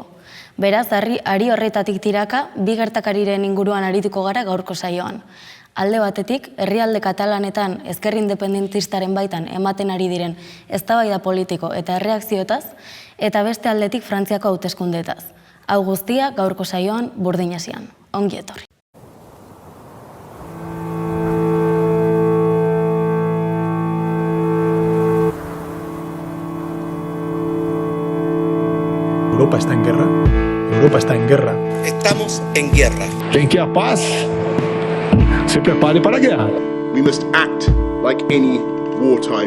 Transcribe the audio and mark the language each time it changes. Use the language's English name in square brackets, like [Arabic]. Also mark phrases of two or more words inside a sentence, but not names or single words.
[Basque] Beraz, ari horretatik tiraka, bi gertakariren inguruan arituko gara gaurko saioan. Alde batetik, herrialde katalanetan ezker independentistaren baitan ematen ari diren eztabaida politiko eta erreakzioetaz, eta beste aldetik Frantziako hauteskundeetaz. Hau guztia gaurko saioan Burdinasian. Ongi etorri. [Spanish] Europa está en guerra. Europa está en guerra. Estamos en guerra. Quien quiera paz, se prepare para la guerra. [English] We must act like any wartime.